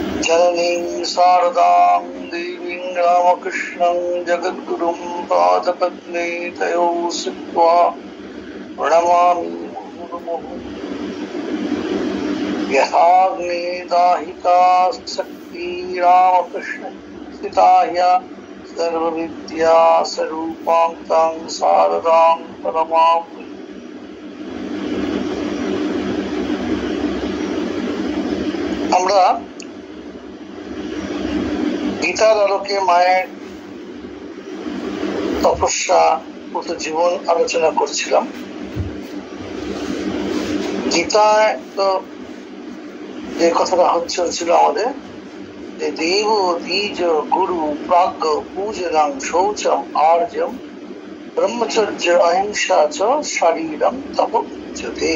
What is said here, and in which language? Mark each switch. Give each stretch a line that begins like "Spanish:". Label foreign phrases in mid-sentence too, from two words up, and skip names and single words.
Sanskrit: जननीं शारदां देवीं रामकृष्णं जगद्गुरुं पादपद्मे तयो स्थित्वा प्रणमामि मुहुर्मुहुः। यथाग्ने दाहिका शक्ति रामकृष्ण स्थिताय सर्वविद्या स्वरूपां तां शारदां प्रणमामि।
Bangla: আমরা গীতার আলোকে মায়ের তপস্যা পুত জীবন আলোচনা করছিলাম। গীতায় তো যে কথাটা হচ্ছিল আমাদের যে
Sanskrit: দেব দ্বিজ গুরু প্রাজ্ঞ পূজনং শৌচম আর্যম ব্রহ্মচর্য অহিংসা চ শারীরম তপ উচ্যতে।